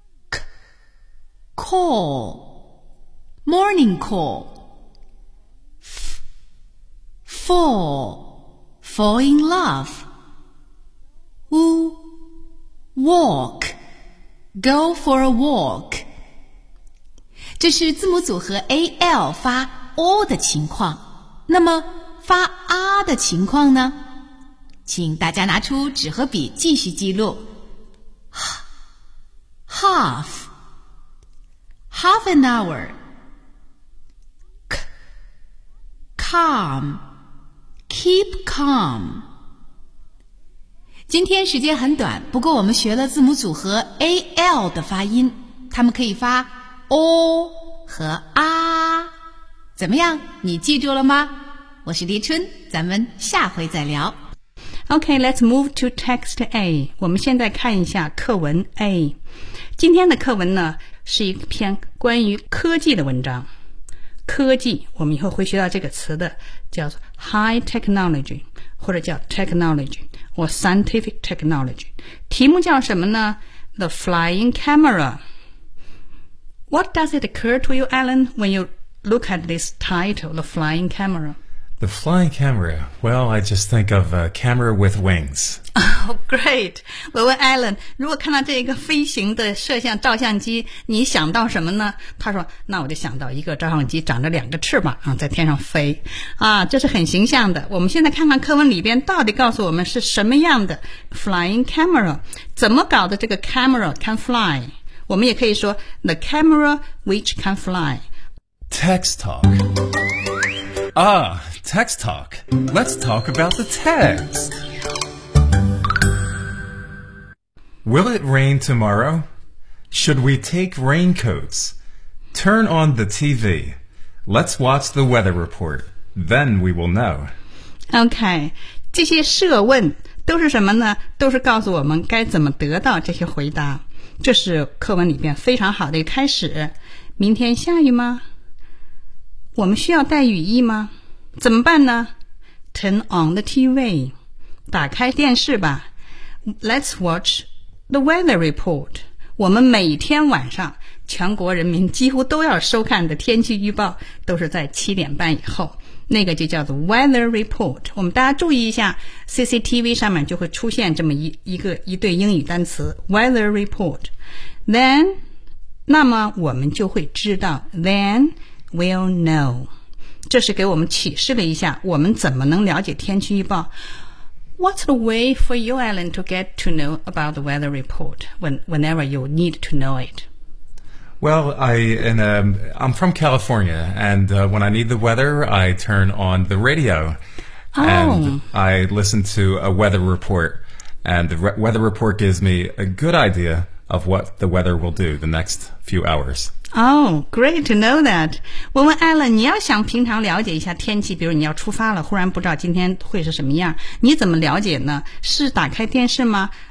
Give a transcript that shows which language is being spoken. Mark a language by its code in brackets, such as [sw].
[en] K Call Morning call F Fall Fall in love U Walk Go for a walk [zh] 这是字母组合 AL 发O 的情况，那么发 A 的情况呢？请大家拿出纸和笔继续记录。 [en] Half, half an hour. K, calm, keep calm. [zh] 今天时间很短，不过我们学了字母组合 AL 的发音，它们可以发 O 和 A。怎么样？你记住了吗？我是黎春，咱们下回再聊。 [en] Okay, let's move to text A. [zh] 我们现在看一下课文 A. 今天的课文呢，是一篇关于科技的文章。科技，我们以后会学到这个词的，叫做 [en] high technology, [zh] 或者叫 technology, [en] or scientific technology. [zh] 题目叫什么呢？ [en] The flying camera. What does it occur to you, Alan, when you... Look at this title, The Flying Camera. The Flying Camera. Well, I just think of a camera with wings. Oh, great. [zh] 我问 Alan, 如果看到这个飞行的摄像照相机,你想到什么呢? 他说,那我就想到一个照相机长着两个翅膀啊,在天上飞。啊,这是很形象的。我们现在看看课文里边到底告诉我们是什么样的 Flying Camera, 怎么搞的这个 [en] camera can fly? [zh] 我们也可以说 [en] The camera which can fly. Text talk. Ah, text talk. Let's talk about the text. Will it rain tomorrow? Should we take raincoats? Turn on the TV. Let's watch the weather report. Then we will know. [zh] Okay, 这些设问都是什么呢？都是告诉我们该怎么得到这些回答。这是课文里边非常好的一个开始。明天下雨吗？我们需要带雨衣吗？怎么办呢 [en] ?Turn on the TV. [zh] 打开电视吧。 [en] Let's watch the weather report. [zh] 我们每天晚上全国人民几乎都要收看的天气预报都是在七点半以后。那个就叫做 [en] weather report. [zh] 我们大家注意一下 ,CCTV 上面就会出现这么 一对英语单词 ,weather report. Then, 那么我们就会知道 then, [en] Will know. [zh] 这是给我们启示了一下我们怎么能了解天气预报。 [en] What's the way for you, Alan, to get to know about the weather report whenever you need to know it? Well, I'm from California, and when I need the weather, I turn on the radio. Oh. And I listen to a weather report, and the weather report gives me a good idea of what the weather will do the next few hours. Oh, great to know that. [zh] 问问 Alan, 你要想平常了解一下天气,比如你要出发了,忽然不知道今天会是什么样,你怎么了解呢?是打开电视吗?